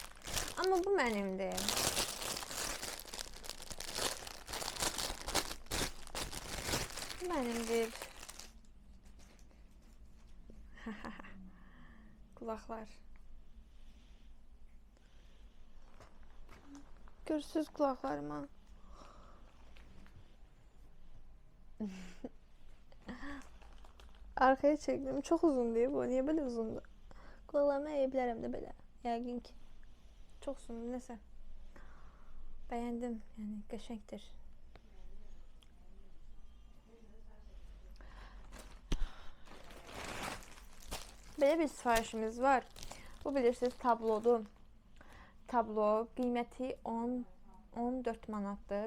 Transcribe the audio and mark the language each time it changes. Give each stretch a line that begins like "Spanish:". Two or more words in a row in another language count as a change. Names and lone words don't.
Azerbaijani: Amma bu mənimdir. Bu mənimdir. Kulaqlar. Görürsünüz kulaqlarıma.
Turkish: Arkaya çekdim. Çok uzun diye bu. Niye böyle uzundu? Kulağıma eğebilirim de böyle.
Azerbaijani: Yəqin ki.
Turkish: Çok uzun. Neyse. Beğendim.
Azerbaijani: Yani qəşəngdir. Belə bir sifarişimiz var. Bu bilirsiniz tablodur. Tablo qiyməti 14 manatdır.